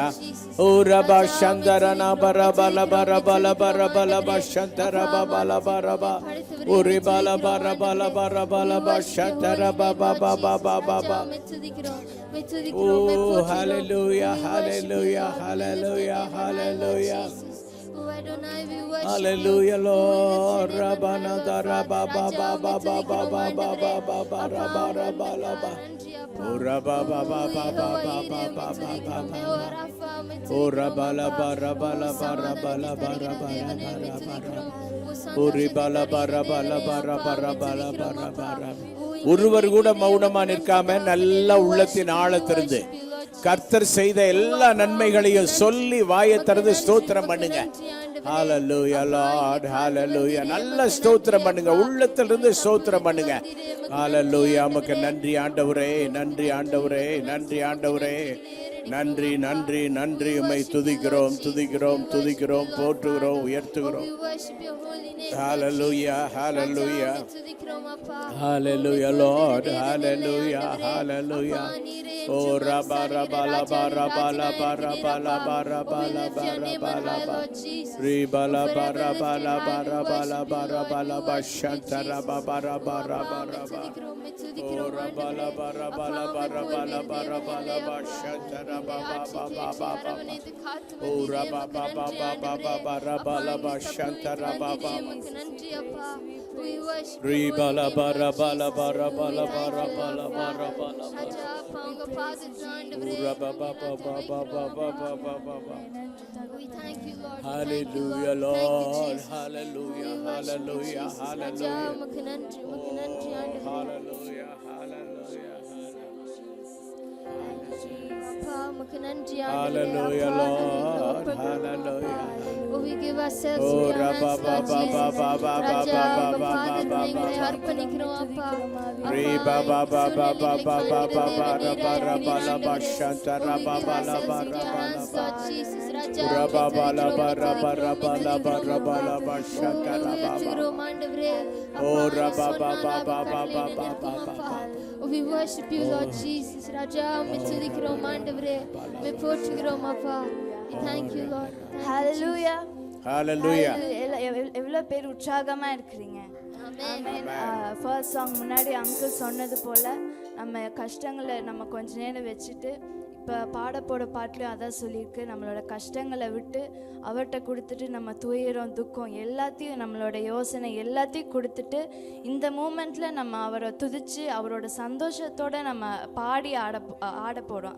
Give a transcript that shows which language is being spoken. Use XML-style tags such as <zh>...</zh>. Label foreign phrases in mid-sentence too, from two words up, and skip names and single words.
<en>ஓ ரபா சந்தரனா பரபல பரபல பரபல பஷந்தர பபல பரபா ஓரி பல பரபல பரபல பஷந்தர பபா பபா பபா. Oh hallelujah, hallelujah, hallelujah, hallelujah. Hallelujah Lord, Rabbana daraba ba ba ba ba ba ba ba ba ba ba raba raba raba. Oh raba ba ba ba ba ba ba ba ba ba ba. Oh raba la ba raba la ba raba la ba raba la ba raba raba. Oh riba la ba raba la ba raba raba la ba raba raba.</en> <ta>ஒருவர் கூட மௌனமா நிற்காம நல்ல உள்ளத்தின் ஆழத்திலிருந்து கர்த்தர் செய்த எல்லா நன்மைகளையும் சொல்லி வாயை திறந்து ஸ்தோத்திரம் பண்ணுங்க.</ta> <en>Hallelujah Lord, hallelujah.</en> <ta>நல்ல ஸ்தோத்திரம் பண்ணுங்க, உள்ளத்திலிருந்து ஸ்தோத்திரம் பண்ணுங்க.</ta> <en>ஹalleluya.</en> <ta>உமக்கு நன்றி ஆண்டவரே, நன்றி ஆண்டவரே, நன்றி ஆண்டவரே, நன்றி நன்றி நன்றி. உம்மை துதிக்கிறோம் துதிக்கிறோம் துதிக்கிறோம், போற்றுகிறோம், உயர்த்துகிறோம்.</ta> <en>ஹalleluya, hallelujah, hallelujah Lord, hallelujah, hallelujah. Oh raba raba la ba raba la ba raba la ba raba la ba raba la ba riba la ba raba la ba raba la ba raba la ba shanta raba ba raba raba raba. Oh raba la ba raba la ba raba la ba raba la ba shanta raba ba ba ba ba ba. Oh raba ba ba ba ba ba ba raba la ba shanta raba ba ba. Riba la ba raba la ba raba la ba raba la ba raba la ba. Hallelujah Lord, hallelujah, hallelujah, hallelujah. Hallelujah, hallelujah. Hallelujah Lord, hallelujah. Oh, we give ourselves Oh, to your hands, Rabba, Lord Ba, Ba, Jesus. Ba, Ba, Ba, Ba,</en> <ta>ராஜா, Ba, உங்க Ba, பாதத்தில் Ba, எங்களை Ba, Ba. அர்ப்பணிக்கிறோம் அப்பா. Re அப்பா, ba ba ba ba ba ba ba ba ba ra ba ra ba la ba shanta ra ba ba la ba ra ba la ba. Ra ba ba la ba ra ba ra ba la ba ra ba la ba shanta ra ba ba. Oh ra ba ba ba ba ba ba ba ba ba.</ta> <en>We worship you, Lord Jesus.</en> <ta>ராஜா, உம்மை துதிக்கிறோம் ஆண்டவரே. உம்மை போற்றுகிறோம் அப்பா.</ta> <en>Thank you, Lord. Hallelujah. Hallelujah.</en> <ta>எவ்வளோ பேர் உற்சாகமாக இருக்கிறீங்க.</ta> <en>first song</en> <ta>முன்னாடி அங்கிள் சொன்னது போல் நம்ம கஷ்டங்களை நம்ம கொஞ்ச நேரம் வச்சுட்டு இப்போ பாடப்போட பாட்டுலையும் அதான் சொல்லியிருக்கு, நம்மளோட கஷ்டங்களை விட்டு அவர்கிட்ட கொடுத்துட்டு நம்ம துயரம் துக்கம் எல்லாத்தையும் நம்மளோட யோசனை எல்லாத்தையும் கொடுத்துட்டு இந்த மூமெண்ட்டில் நம்ம அவரை துதிச்சு அவரோட சந்தோஷத்தோட நம்ம பாடி ஆட போகிறோம்.</ta>